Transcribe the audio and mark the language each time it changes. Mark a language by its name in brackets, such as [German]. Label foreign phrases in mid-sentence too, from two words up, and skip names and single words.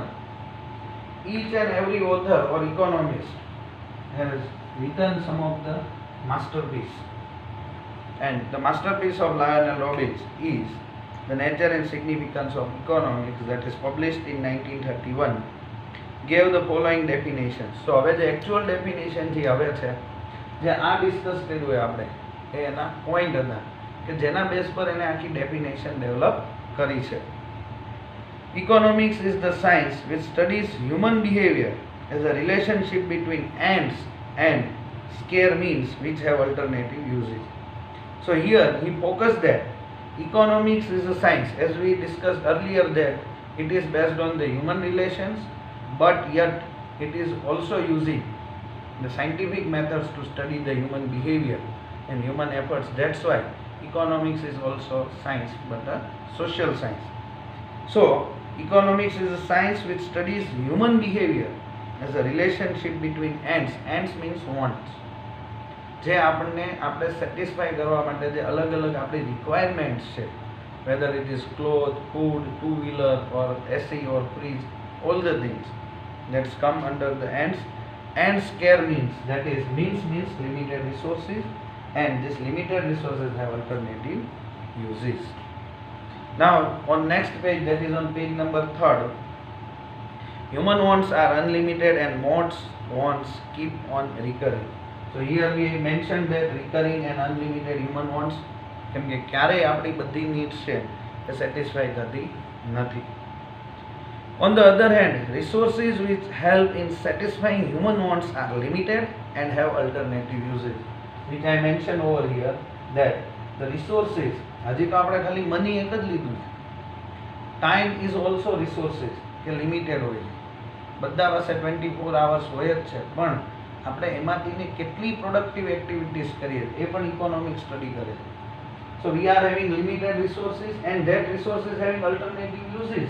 [English] Each and every author or economist has written some of the masterpiece, and the masterpiece of Lionel Robbins is The Nature and Significance of Economics, that is published in 1931, gave the following definitions. [Gujarati] So હવે જે [English] actual definition [Gujarati] જે હવે છે, જે આ ડિસ્કસ કર્યું હોય આપણે, એ એના પોઈન્ટ હતા કે જેના બેઝ પર એને આખી [English] definition develop [Gujarati] કરી છે. [English] Economics is the science which studies human behavior as a relationship between ends and scarce means which have alternative uses. So here he focused that economics is a science, as we discussed earlier, that it is based on the human relations, but yet it is also using the scientific methods to study the human behavior and human efforts. That's why economics is also science, but a social science. So economics is a science which studies human behavior as a relationship between ends. Ends means wants. [Gujarati] જે આપણને આપણે સેટિસ્ફાય કરવા માટે જે અલગ અલગ આપણી રિક્વાયરમેન્ટ્સ છે, [English] whether it is cloth, food, two wheeler or AC or fridge, all the things that's come under the ends. And scarce means, that is means limited resources, and these limited resources have alternative uses. Now on next page, that is on page number 3, human wants are unlimited and most wants keep on recurring. So here we mentioned that recurring and unlimited human wants, [Gujarati] કેમ કે ક્યારેય આપણી બધી નીડ્સ છે એ સેટિસ્ફાઈ થતી નથી. [English] On the other hand, resources which help in satisfying human wants are limited and have alternative uses, which I mentioned over here, that the resources, [Gujarati] હજી તો આપણે ખાલી મની એક જ લીધું છે. [English] time is also resources [Gujarati] કે લિમિટેડ હોય છે. બધા પાસે 24 hours હોય જ છે, પણ આપણે એમાંથી કેટલી [English] productive activities [Gujarati] કરીએ એ પણ [English] economic study [Gujarati] કરે છે. [English] so we are having limited resources and that resources having alternative uses.